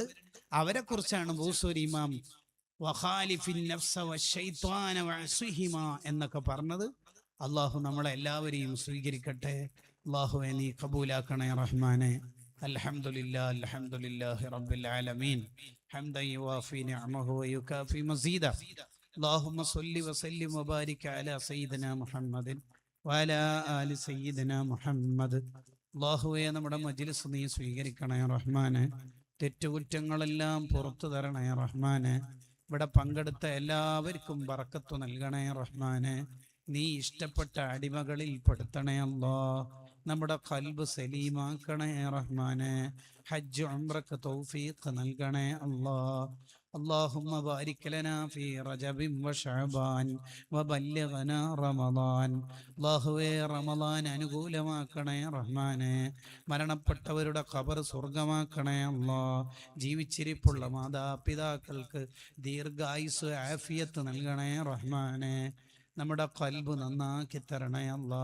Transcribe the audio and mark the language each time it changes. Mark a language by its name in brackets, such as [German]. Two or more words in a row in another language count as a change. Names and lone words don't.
[Malayalam] അവരെ കുറിച്ചാണ് ബൂസൂരി ഇമാം [Arabic] وخالف النفس والشيطان واعصهما [Malayalam] എന്നൊക്കെ പറഞ്ഞത്. അള്ളാഹു നമ്മളെ എല്ലാവരെയും സ്വീകരിക്കട്ടെ. അള്ളാഹുവേ നീ കബൂലാക്കണേ റഹ്മാനെ. [Arabic] الحمد لله الحمد لله رب العالمين حمدا يوافي نعمه ويكافئ مزيده. اللهم صل وسلم وبارك على سيدنا محمد وعلى آل سيدنا محمد. [Malayalam] അള്ളാഹുവേ, നമ്മുടെ മജ്ലിസ് നീ സ്വീകരിക്കണേ റഹ്മാനെ. തെറ്റുകുറ്റങ്ങളെല്ലാം പുറത്തു തരണേ റഹ്മാനെ. ഇവിടെ പങ്കെടുത്ത എല്ലാവർക്കും ബറക്കത്ത് നൽകണേ റഹ്മാനെ. നീ ഇഷ്ടപ്പെട്ട അടിമകളിൽ പെടുത്തണേ അല്ലാ. നമ്മുടെ ഖൽബ് സലീമാക്കണേ റഹ്മാനെ. ഹജ്ജ് ഉംറക്ക് തൗഫീഖ് നൽകണേ അല്ലാ. [Arabic] اللهم بارك لنا في رجب وشعبان وبلغنا رمضان. [Malayalam] അല്ലാഹുവേ, റമളാൻ അനുകൂലമാക്കണേ റഹ്മാനെ. മരണപ്പെട്ടവരുടെ ഖബർ സ്വർഗമാക്കണേ അല്ലാ. ജീവിച്ചിരിപ്പുള്ള മാതാപിതാക്കൾക്ക് ദീർഘായുസ് ആഫിയത്ത് നൽകണേ റഹ്മാനെ. നമ്മുടെ ഖൽബ് നന്നാക്കി തരണേ അല്ലാ.